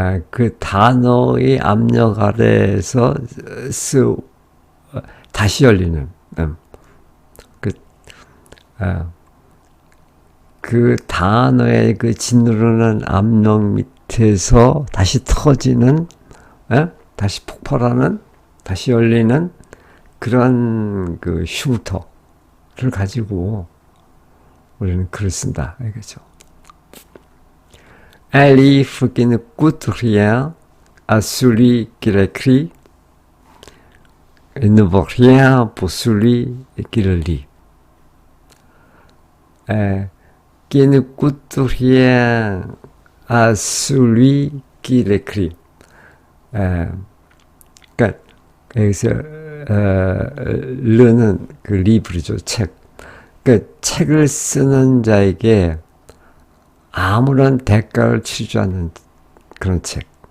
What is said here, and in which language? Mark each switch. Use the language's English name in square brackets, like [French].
[Korean] 그 단어의 압력 아래에서 다시 열리는 그 단어의 그 짓누르는 압력 밑에서 다시 터지는, 다시 폭발하는, 다시 열리는 그런 그 흉터를 가지고 우리는 글을 쓴다. 이거죠. [French] Un livre qui ne coûte rien à celui qui l'écrit et ne vaut rien pour celui qui le lit. Qui ne coûte rien à celui qui l'écrit. [Korean] 그러니까 여기서 르는 그 리브르죠, 책. 그러니까 책을 쓰는 자에게 아무런 대가를 치르지 않는 그런 책.